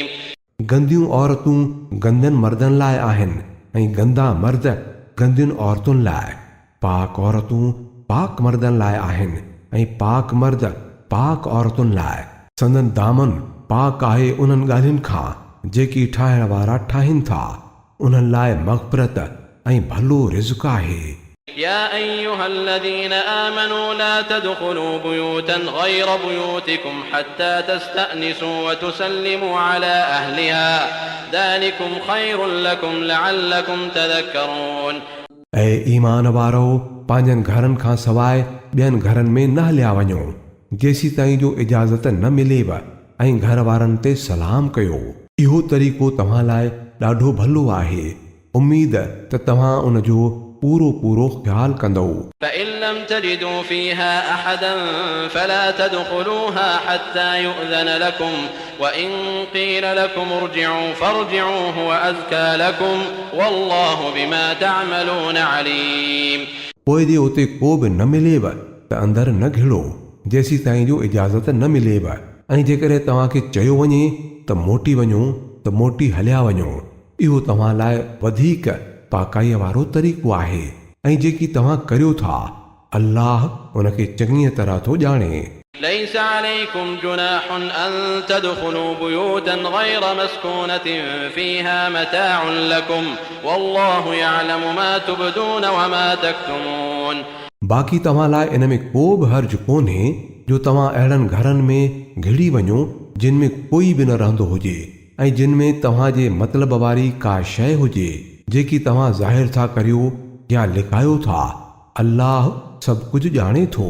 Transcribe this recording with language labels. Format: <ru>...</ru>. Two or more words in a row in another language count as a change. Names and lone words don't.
<sd>गंदियूं औरतूं गंदनि मर्दनि लाइ आहिनि ऐं गंदा मर्द गंदियुनि औरतुनि लाइ. पाक औरतूं पाक मर्दनि लाइ आहिनि ऐं पाक मर्द पाक औरतुनि लाइ. संदन दामन पाक आहे उन्हनि ॻाल्हियुनि खां जेकी ठाहिण वारा ठाहिनि था. उन्हनि लाइ मग़फ़िरत ऐं भलो रिज़्क़ आहे.</sd> <ar>يا أيها الذين آمنوا لا تدخلوا بيوتا غير بيوتكم حتى تستأنسوا وتسلموا على أهلها ذلكم خير لكم لعلكم تذكرون.</ar> <sd>ऐं ईमान वारो पंहिंजनि घरनि खां सवाइ ॿियनि घरनि में न हलिया वञो जेसी ताईं जो इजाज़त न मिलेव ऐं घर वारनि ते सलाम कयो. इहो तरीक़ो तव्हां लाइ ॾाढो भलो आहे. उम्मीद त तव्हां उन जो पूरो पूरो ख्याल कंदो.</sd> <ar>فإن لم تجدوا فيها أحدا فلا تدخلوها حتى يؤذن لكم وإن قيل لكم ارجعوا فارجعوا هو أزكى لكم والله بما تعملون عليم.</ar> <sd>पोइ जे उते को बि न मिलेव त अंदरि न घिड़ो जेसी ताईं जो इजाज़त न मिलेव ऐं जेकॾहिं तव्हांखे चयो वञे त मोटी वञो त मोटी हलिया वञो. इहो तव्हां लाइ वधीक पाकाईअ वारो तरीक़ो आहे ऐं जेकी तव्हां करियो था अल्लाह उनखे चङीअ तरह थो ॼाणे.</sd> <ar>ليس عليكم جناح أن تدخلوا بيوتا غير مسكونة فيها متاع لكم والله يعلم ما تبدون وما تكتمون.</ar> <sd>बाक़ी तव्हां लाइ इन में को बि हर्ज कोन्हे जो तव्हां अहिड़नि घरनि में घिड़ी वञो जिन में कोई बि न रहंदो हुजे ऐं जिन में तव्हांजे मतिलब वारी का शइ हुजे जेकी तव्हां ज़ाहिर था करियो या लिकायो था. अल्लाह सभु कुझु ॼाणे थो.</sd>